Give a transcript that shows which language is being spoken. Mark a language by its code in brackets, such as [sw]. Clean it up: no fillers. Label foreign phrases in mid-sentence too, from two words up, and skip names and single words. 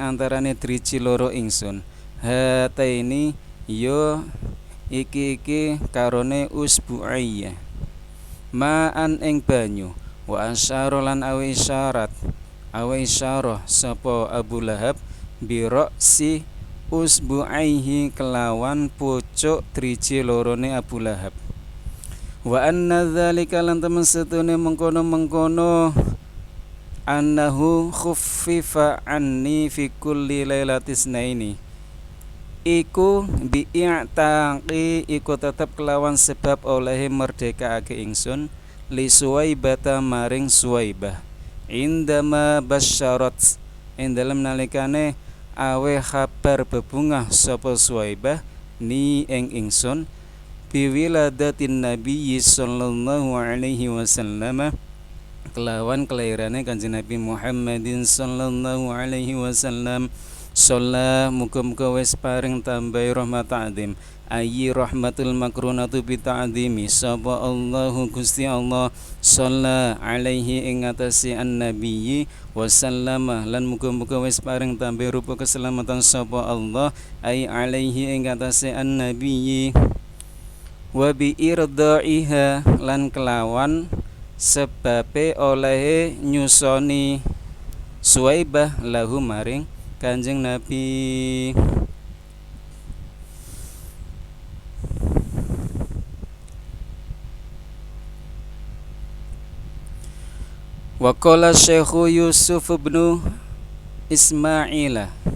[jv] antarane driji loro ingsun hataini yo iki karone [ar] usbu'ayya ma'an [jv] ing banyu [ar] wa asyara [jv] lan awe isyarah sapa Abu Lahab [ar] biroksi usbu'aihi [jv] kelawan pucuk driji lorone Abu Lahab [ar] wa anna dzalika [jv] lan temen setune mengkono [ar] annahu khuffifa anni fi kulli lailatis naini iku bi'taqi [jv] iku tetep kelawan sebab oleh merdekaake ingsun li Suwaibata maring Suwaibah [ar] indama basyarat [jv] ing dalem nalikane awe kabar bebungah sapa Suwaibah ni ing ingsun [ar] biwiladatin Nabi sallallahu alaihi wasallam [jv] kelawan kelairane Kanjeng Nabi [ar] Muhammadin sallallahu alaihi wasallam. [jv] Sholla muga-muga wis paring tambahi rahmat [ar] ta'zim ayyi rahmatul makrunatu bi ta'zimi [jv] sapa Allahu Gusti Allah [ar] sholla alaihi [jv] ing atase [ar] an-nabiyyi wa sallama [jv] lan muga-muga wis paring tambahi rupa keselamatan sapa Allah [ar] ai alaihi [jv] ing atase [ar] an-nabiyyi wa bi irdaiha [jv] lan kelawan sebabe olehe nyusoni Suwaibah lahu maring Kanjeng Nabi. [ar] Wa qala Syekh Yusuf bin Ismail